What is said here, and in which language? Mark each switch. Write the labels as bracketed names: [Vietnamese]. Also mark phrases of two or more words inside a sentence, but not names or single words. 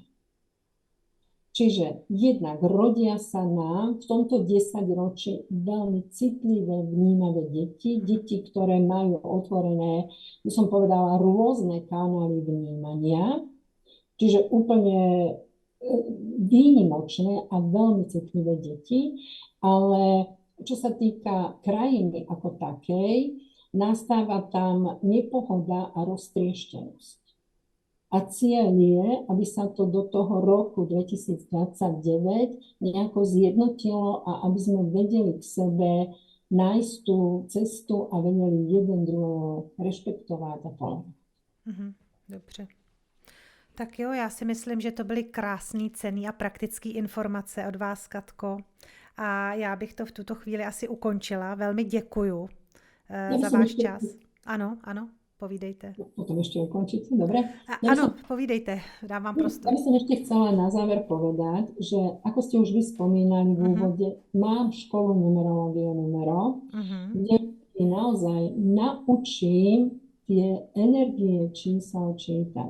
[Slovak] Čiže jednak rodia sa nám v tomto 10-ročí veľmi citlivé, vnímavé deti, ktoré majú otvorené, by som povedala, rôzne kanály vnímania, čiže úplne výnimočné a veľmi citlivé deti, ale čo sa týka krajiny ako takej, nastáva tam nepohoda a roztrieštenosť. A cieľ je, aby sa to do toho roku 2029 nejako zjednotilo a aby sme vedeli k sebe nájsť tú cestu a vedeli jeden druhého rešpektovať a tolerovať. [Czech] Dobře. Tak jo, já si myslím, že to byly krásný, cenný a praktický informace od vás, Katko. A já bych to v tuto chvíli asi ukončila. Velmi děkuju za váš čas. Ano. Povídejte. [Slovak] Potom ešte ukončíte, dobre? [Czech] Áno, povídejte, dám vám prostor. [Slovak] Ja by som ešte chcela na záver povedať, že ako ste už vy spomínali v úvode, mám školu numerológie numero, kde naozaj naučím tie energie čísel čítať.